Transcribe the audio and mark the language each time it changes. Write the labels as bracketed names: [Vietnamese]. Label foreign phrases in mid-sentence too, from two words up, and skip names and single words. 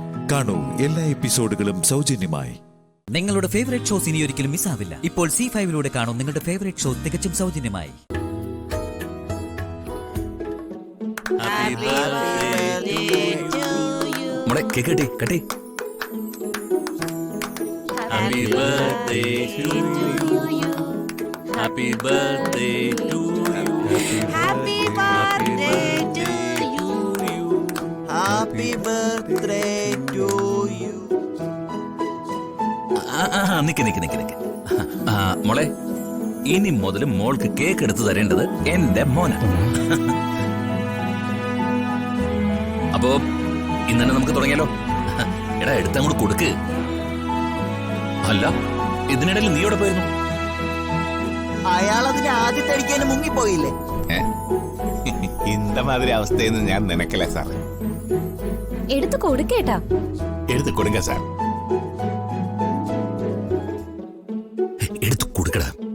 [Malayalam] കാണൂ എല്ലാ എപ്പിസോഡുകളും സൗജന്യമായി. നിങ്ങളുടെ ഫേവറേറ്റ് ഷോസ് ഇനി ഒരിക്കലും മിസ്സാവില്ല. ഇപ്പോൾ C5-ലൂടെ കാണും നിങ്ങളുടെ ഫേവറേറ്റ് ഷോ തികച്ചും സൗജന്യമായി. മോളെ, കേക്ക് കെട്ടി കെട്ടി. [English] Happy birthday to you. Happy birthday to you. Happy birthday to you. Happy birthday to you. [Malayalam] നിക്ക് നിക്ക് നിക്ക് നിക്ക്. മോളെ, ഇനി മുതൽ മോൾക്ക് കേക്ക് എടുത്തു തരേണ്ടത് എന്റെ മോന. അപ്പോ ഇന്നെ നമുക്ക് തുടങ്ങിയാലോ? എടാ, എടുത്തങ്ങോട്ട് കൊടുക്ക്. അല്ല, ഇതിനിടയിൽ നീ എവിടെ പോയിരുന്നു? അയാൾ അതിന് ആദ്യത്തെ അടിക്കാന് മുങ്ങിപ്പോയില്ലേ? [Tamil] இந்த மாதிரி அவஸ்தைன்னு ഞാൻ நினைக்கல சார். [Malayalam] എടുത്തു കൊടുക്കേട്ടാ. [Tamil] எடுத்து கொடுங்க சார். [Malayalam] എടുത്തു കൊടുക്കടാ.